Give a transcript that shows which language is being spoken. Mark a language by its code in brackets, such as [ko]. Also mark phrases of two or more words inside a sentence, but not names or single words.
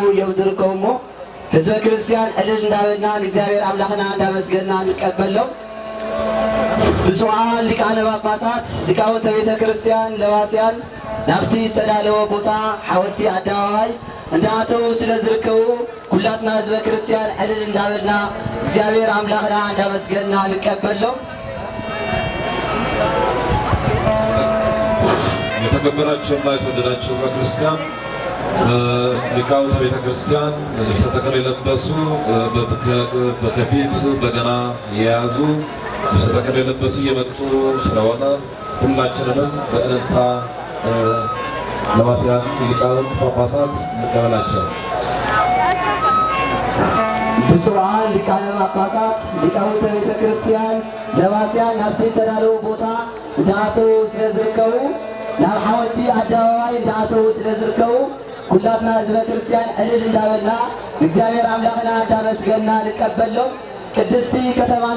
[ti] የብዝርከውሞ ህዝበ ክርስቲያን እልል እንዳበልና እግዚአብሔር አምላክና እንዳመስገና እንቀበለው። ብፁዓን ሊቃነ ጳጳሳት ሊቃውንተ ቤተ ክርስቲያን ለዋስያን ናብቲ ዝተዳለወ ቦታ ሓወልቲ አደባባይ እንዳአተው ስለዝርከቡ ሁላትና ህዝበ ክርስቲያን እልል እንዳበልና እግዚአብሔር አምላክና እንዳመስገና እንቀበለው። [am] የተከበራችሁና የተወደዳችሁ ህዝበ ክርስቲያን ሊቃውንተ ቤተ ክርስቲያን ልብሰ ተክህኖ የለበሱ በከፊት በገና የያዙ ልብሰ ተክህኖ የለበሱ እየመጡ ስለሆነ ሁላችንንም በእልልታ ለዋስያን ሊቃውንት ጳጳሳት እንቀበላቸው። [ti] ብፁዓን ሊቃነ ጳጳሳት ሊቃውንተ ቤተ ክርስቲያን ለዋስያን ናብቲ ዝተዳለወ ቦታ እንዳአተው ስለዝርከቡ ናብ ሓወልቲ አደባባይ እንዳአተው ስለዝርከቡ ሁላትና ህዝበ ክርስቲያን እልል እንዳበልና እግዚአብሔር አምላክና እንዳመስገና ንቀበለው። ቅድስቲ ከተማና